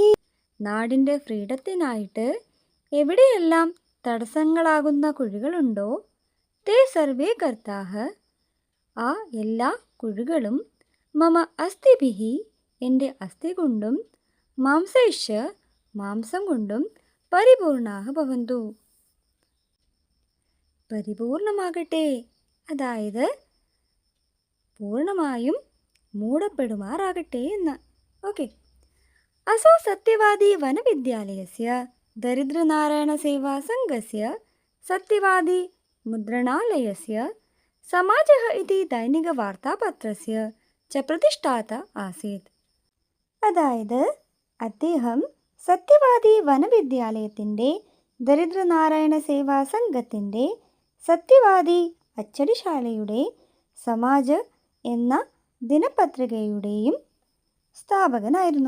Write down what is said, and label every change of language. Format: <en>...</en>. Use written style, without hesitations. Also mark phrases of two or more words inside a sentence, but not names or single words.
<ml>നാടിൻ്റെ ഫ്രീഡത്തിനായിട്ട് എവിടെയെല്ലാം തടസ്സങ്ങളാകുന്ന കുഴികളുണ്ടോ,</ml> <sa>തേ സർവേ ഗർത്താഃ,</sa> <ml>ആ എല്ലാ കുഴികളും,</ml> <sa>മമ അസ്ഥിഭിഃ,</sa> <ml>എൻ്റെ അസ്ഥി കൊണ്ടും, മാംസൈശ്ച, മാംസം കൊണ്ടും,</ml> <sa>പരിപൂർണാഃ ഭവന്തു,</sa> <ml>പരിപൂർണമാകട്ടെ, അതായത് പൂർണ്ണമായും മൂടപ്പെടുമാറാകട്ടെ എന്ന്. ഓക്കെ.</ml> <sa>असौ सत्यवादी वनविद्यालयस्य दरिद्रनारायणसेवासङ्घस्य सत्यवादी मुद्रणालयस्य समाजः इति दैनिकवार्तापत्रस्य च प्रतिष्ठाता आसीत्.</sa> <ml>അതായത് അദ്ദേഹം സത്യവാദി വനവിദ്യാലയത്തിൻ്റെ ദരിദ്രനാരായണ സേവാ സംഘത്തിൻ്റെ സത്യവാദി അച്ചടിശാലയുടെ സമാജ് എന്ന ദിനപത്രികയുടെയും സ്ഥാപകനായിരുന്നു.</ml>